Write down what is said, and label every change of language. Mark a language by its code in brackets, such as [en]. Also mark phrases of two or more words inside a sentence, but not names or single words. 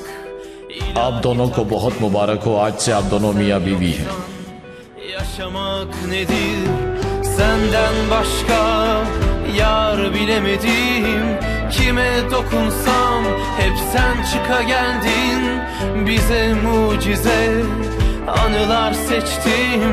[hi] आप दोनों को बहुत मुबारक हो, आज से आप दोनों मियाँ बीवी हैं। [tr] Yaşamak nedir, senden başka yar bilemedim. Kime dokunsam hep sen çıka geldin. Bize mucize anılar seçtim.